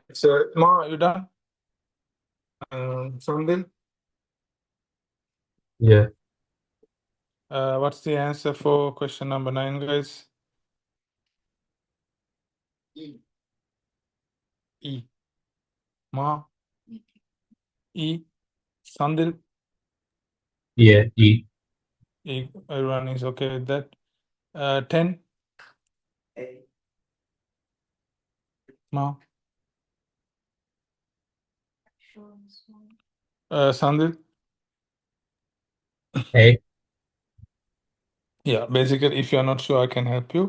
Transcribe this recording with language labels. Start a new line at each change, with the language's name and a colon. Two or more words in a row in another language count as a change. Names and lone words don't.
English: So, Ma, you done? Sandil, Yeah. what's the answer for question number 9, guys? E. E. Ma, E. Sandil, Yeah. E. E. Everyone is okay with that. 10, A. Ma. Sure, this one. Sandil. A. Yeah, basically, if you're not sure, I can help you.